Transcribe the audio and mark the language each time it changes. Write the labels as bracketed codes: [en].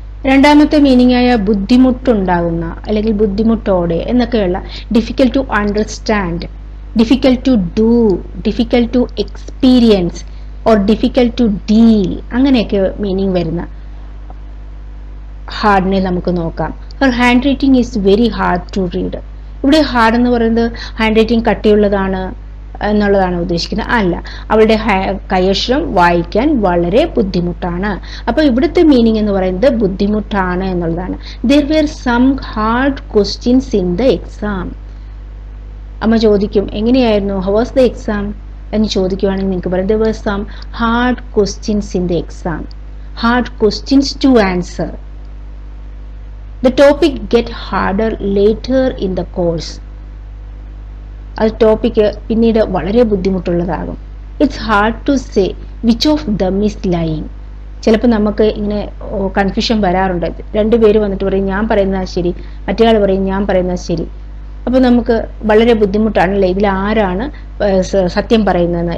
[ml] രണ്ടാമത്തെ മീനിങ് ആയ ബുദ്ധിമുട്ടുണ്ടാകുന്ന അല്ലെങ്കിൽ ബുദ്ധിമുട്ടോടെ എന്നൊക്കെയുള്ള [en] difficult to understand, difficult to do, difficult to experience or difficult to deal, [ml] അങ്ങനെയൊക്കെ മീനിങ് വരുന്ന ഹാർഡിനെ നമുക്ക് നോക്കാം. [en] Her handwriting is very hard to read. [ml] ഇവിടെ ഹാർഡ് എന്ന് പറയുന്നത് ഹാൻഡ് റൈറ്റിംഗ് കട്ടിയുള്ളതാണ് എന്നുള്ളതാണ് ഉദ്ദേശിക്കുന്നത്. അല്ല, അവളുടെ കൈയക്ഷരം വായിക്കാൻ വളരെ ബുദ്ധിമുട്ടാണ്. അപ്പൊ ഇവിടുത്തെ മീനിങ് എന്ന് പറയുന്നത് ബുദ്ധിമുട്ടാണ് എന്നുള്ളതാണ്. [en] There were some hard questions in the exam. [ml] അമ്മ ചോദിക്കും എങ്ങനെയായിരുന്നു, [en] how was the exam [ml] എന്ന് ചോദിക്കുവാണെങ്കിൽ നിങ്ങൾക്ക് പറയാം [en] there were some hard questions in the exam. Hard questions to answer. The topic get harder later in the course. [ml] അത് topic പിന്നീട് വളരെ ബുദ്ധിമുട്ടുള്ളതാകും. [en] It's hard to say which of them is lying. [ml] ചിലപ്പോൾ നമുക്ക് ഇങ്ങനെ confusion വരാറുണ്ട്. രണ്ടുപേര് വന്നിട്ട് പറയും ഞാൻ പറയുന്നത് ശരി, മറ്റേയാൾ പറയും ഞാൻ പറയുന്നത് ശരി. അപ്പോൾ നമുക്ക് വളരെ ബുദ്ധിമുട്ടാണല്ലേ ഇതിൽ ആരാണ് സത്യം പറയുന്നതെന്ന്.